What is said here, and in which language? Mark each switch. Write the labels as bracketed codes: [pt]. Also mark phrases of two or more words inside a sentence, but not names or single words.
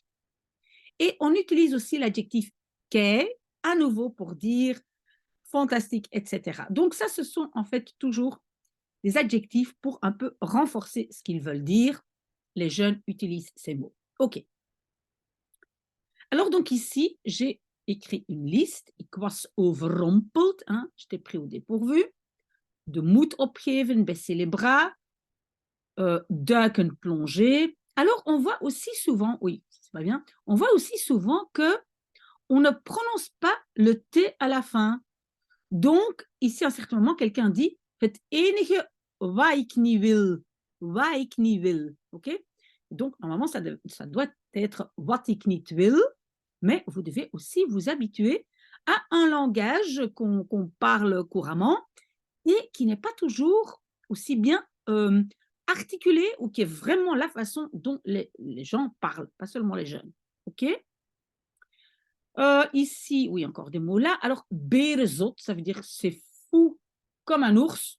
[fr] Et on utilise aussi l'adjectif qu'est, à nouveau pour dire fantastique, etc. Donc, ça, ce sont en fait toujours des adjectifs pour un peu renforcer ce qu'ils veulent dire. Les jeunes utilisent ces mots. OK. Alors, donc ici, j'ai écrit une liste. [nl] Ik was overrompeld. [fr] Hein, j'étais pris au dépourvu. [nl] De moed opgeven, [fr] baisser les bras. Duiken, plonger. Alors, on voit aussi souvent, oui, c'est pas bien, on voit aussi souvent que on ne prononce pas le T à la fin. Donc, ici, à un certain moment, quelqu'un dit [nl] het enige wat ik niet wil. Wat ik niet wil. [fr] OK? Donc, normalement, ça doit être [nl] wat ik niet wil, [fr] mais vous devez aussi vous habituer à un langage qu'on parle couramment et qui n'est pas toujours aussi bien articulé ou qui est vraiment la façon dont les gens parlent, pas seulement les jeunes. OK? Ici, oui, encore des mots là. Alors, berezot, ça veut dire c'est fou comme un ours.